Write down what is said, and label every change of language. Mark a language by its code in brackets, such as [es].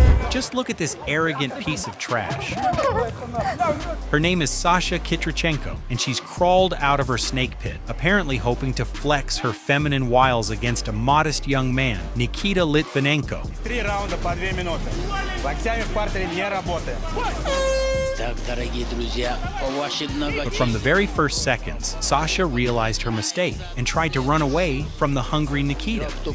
[en] Just look at this arrogant piece of trash. Her name is Sasha Kitrichenko, and she's crawled out of her snake pit, apparently hoping to flex her feminine wiles against a modest young man, Nikita Litvinenko. [ru] 3 раунда по 2 минуты. Локтями в партере не работаем. [en] But from the very first seconds, Sasha realized her mistake and tried to run away from the hungry Nikita.